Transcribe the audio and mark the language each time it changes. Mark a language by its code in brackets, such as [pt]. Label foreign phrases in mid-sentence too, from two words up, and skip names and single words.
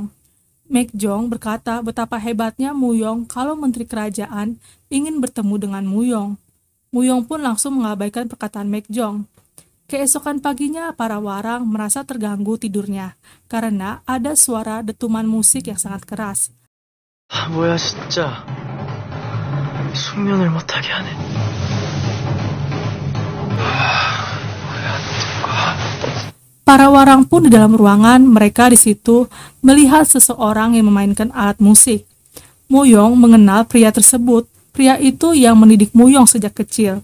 [id] Maekjong berkata betapa hebatnya Muyong kalau menteri kerajaan ingin bertemu dengan Muyong. Muyong pun langsung mengabaikan perkataan Maekjong. Keesokan paginya, para warang merasa terganggu tidurnya karena ada suara detuman musik yang sangat keras. [ko] 뭐야 진짜 숙면을 못하게 하네. [id] Para warang pun di dalam ruangan mereka di situ melihat seseorang yang memainkan alat musik. Muyong mengenal pria tersebut. Pria itu yang mendidik Muyong sejak kecil.